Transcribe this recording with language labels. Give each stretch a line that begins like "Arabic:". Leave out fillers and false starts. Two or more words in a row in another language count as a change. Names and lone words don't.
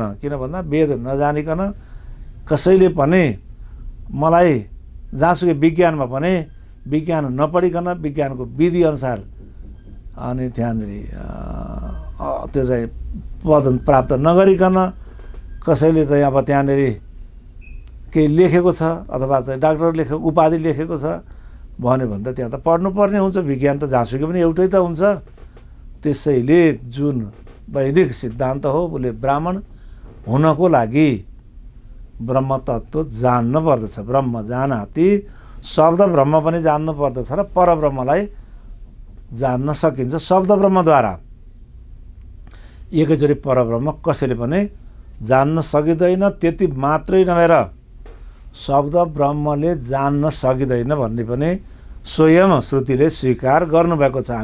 Nepali: किन भन्दा वेद नजानिकन कसैले पनि मलाई जहाँसुकै विज्ञानमा पनि विज्ञान नपढिकन विज्ञानको विधि अनुसार अनि त्यहाँनिर त्यो चाहिँ पद प्राप्त नगरिकन कसैले चाहिँ अब त्यहाँनिर केही लेखेको छ अथवा चाहिँ डाक्टर लेखेको उपाधि लेखेको छ भन्यो भने त त्यहाँ त पढ्नुपर्ने हुन्छ। विज्ञान त जहाँसुकै पनि एउटै त हुन्छ। त्यसैले जुन वैदिक सिद्धान्त हो उसले ब्राह्मण हुनको लागि ब्रह्म तत्त्व जान्न पर्दछ।
Sanskrit: ब्रह्म जानाति
Nepali: शब्द ब्रह्म पनि जान्नु पर्दछ र परब्रह्मलाई जान्न सकिन्छ शब्द ब्रह्मद्वारा। एकैचोटि परब्रह्म कसैले पनि जान्न सकिँदैन। त्यति मात्रै नभएर शब्द ब्रह्मले जान्न सकिँदैन भन्ने पनि स्वयं श्रुतिले स्वीकार गर्नुभएको छ।